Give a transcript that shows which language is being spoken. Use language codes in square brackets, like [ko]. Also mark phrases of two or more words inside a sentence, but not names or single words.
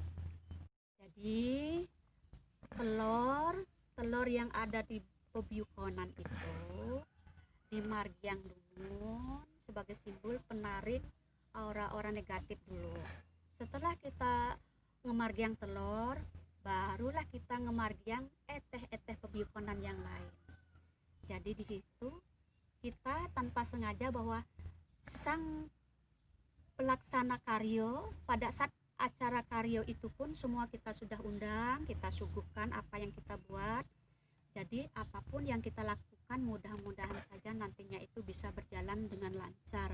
[id] Jadi telur yang ada di pebuyukonan itu dimargiang dulu sebagai simbol penarik aura-aura negatif dulu. Setelah kita ngemargiang telur, barulah kita [ban] ngemargiang eteh-eteh pebuyukonan [id] yang lain. Jadi di situ kita tanpa sengaja bahwa sang pelaksana karyo pada saat acara karyo itu pun semua kita sudah undang, kita suguhkan apa yang kita buat. Jadi apapun yang kita lakukan mudah-mudahan saja nantinya itu bisa berjalan dengan lancar.